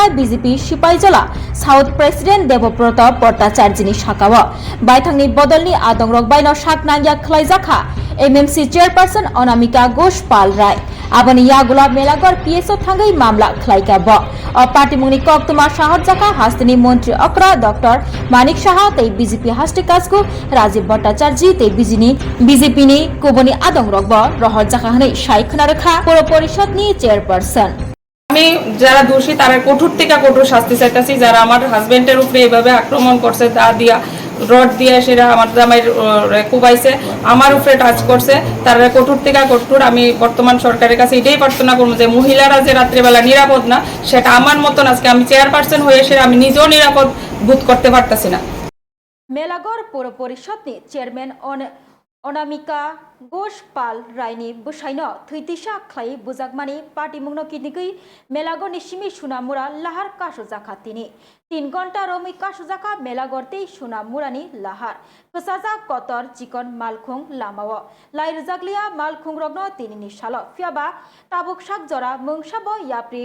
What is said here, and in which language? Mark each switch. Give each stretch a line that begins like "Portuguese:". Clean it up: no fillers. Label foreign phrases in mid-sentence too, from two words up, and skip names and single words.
Kok Borok: बीजेपी सिपाइजला
English: South President
Kok Borok: देवव्रत भट्टाचार्यनि साकाव बायथांनि बदलनि आदंरक बायनो साकनाया खलायजाखा
English: MMC Chairperson
Kok Borok: अनामिका घोष पाल राय आबनि यागुला मेलागर पिएसओ थांगै मामला खलाइका ब पार्टी मुनि कक्तमा शहर जाका हास्तिनी मंत्री अक्रा डॉक्टर मानिक शाह तै बीजेपी हास्ति काजको राजीव भट्टाचार्य तै बीजेपीनि कुबनि आदं रगब रहर जाका हनै साइखना रेखा पौर परिषदनि चेयरपार्सन
Bangla: আমি যারা দোষী তারা কঠোর থেকে কঠোর শাস্তি চাইতেছি যারা আমার হাজবেন্ডের উপরে এইভাবে আক্রমণ করছে দা দিয়া রড দিয়ে সেটা আমার জামাই কুবাইছে আমার উপরে টাচ করছে তারা কঠোর থেকে কঠোর আমি বর্তমান সরকারের কাছে এটাই প্রার্থনা করবো যে মহিলারা যে রাত্রিবেলা নিরাপদ না সেটা আমার মতন আজকে আমি চেয়ারপারসন হয়ে সেটা আমি নিজেও নিরাপদ বোধ করতে পারতেছি না
Kok Borok: मेलागर पौर परिषदनि चेयरमैन अनामिका घोष पाल रायनि बुसाइन थैतिसा खलाई बुजाकमानि पार्टी मुंगनो किनिगै मेलागो निसिमी सुनामुरा लाहार कासो जाखातिनि 3 घंटा रमै कासो जाखा मेलागरते सुनामुरानि लाहार कसाजा कतर चिकन मालखुं लामाव लाई रजागलिया मालखुं रगनो तिनिनि सालो फियाबा ताबुक साक जरा मंगसाबो याप्रि